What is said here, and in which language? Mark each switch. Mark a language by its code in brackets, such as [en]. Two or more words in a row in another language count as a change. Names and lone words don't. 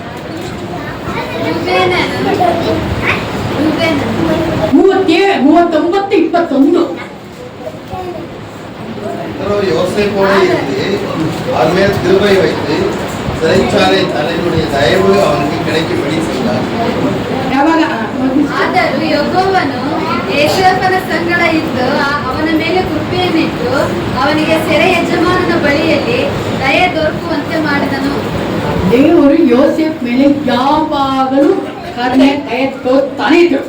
[ta] 39, 21. யோசேப்போடு இருந்து அவர் மேல் கிருபை வைத்து சிறைச்சாலை தலைவனுடைய தயவு அவனுக்கு கிடைக்கும்படி செய்தார். [kn] ಆದರೂ ಯೆಹೋವನು ಯೋಸೇಫನ ಸಂಗಡ ಇದ್ದು ಅವನ ಮೇಲೆ ಕೃಪೆಯನ್ನಿಟ್ಟು ಅವನಿಗೆ ಸೆರೆ ಯಜಮಾನನ ಬಳಿಯಲ್ಲಿ ದಯೆ ದೊರಕುವಂತೆ ಮಾಡಿದನು. ದೇವರು ಯೋಸೇಫ್ ಮೇಲೆ ಯಾವಾಗಲೂ ಕರುಣೆ ದಯೆ ತೋರ್ತಾನೆ ಇದ್ರು.